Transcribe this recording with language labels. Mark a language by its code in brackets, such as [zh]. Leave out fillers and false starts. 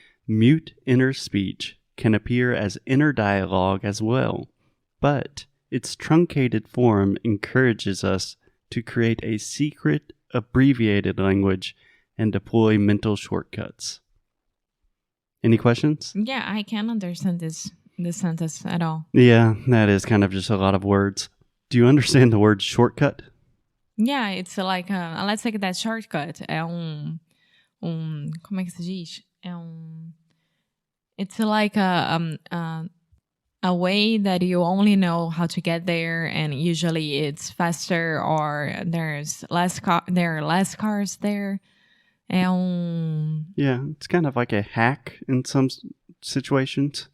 [en] Mute inner speech can appear as inner dialogue as well, but its truncated form encourages us to create a secret abbreviated language and deploy mental shortcuts. Any questions? Yeah, I can't understand this sentence at all. Yeah, that is kind of just a lot of words. Do you understand the word shortcut? Yeah, it's like let's take that shortcut. [pt] É como é que se diz? [en] It's like a way that you only know how to get there, and usually it's faster or there are less cars there. Yeah, it's kind of like a hack in some situations.